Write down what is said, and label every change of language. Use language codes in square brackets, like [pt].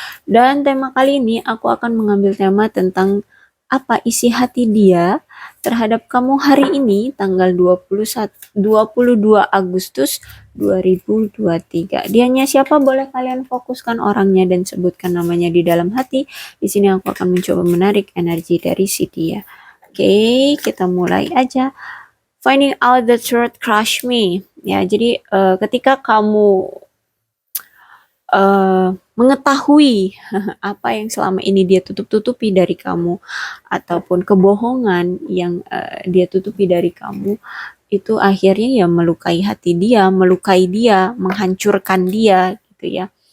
[id] Dan tema kali ini aku akan mengambil tema tentang apa isi hati dia terhadap kamu hari ini tanggal 22 Agustus 2023. Dianya siapa? Boleh kalian fokuskan orangnya dan sebutkan namanya di dalam hati. Di sini aku akan mencoba menarik energi dari si dia. Oke, kita mulai aja. [en] Finding out the truth crush me. [id] Ya, jadi ketika kamu mengetahui apa yang selama ini dia tutup-tutupi dari kamu ataupun kebohongan yang dia tutupi dari kamu, itu akhirnya ya melukai hati dia, melukai dia, menghancurkan dia gitu ya.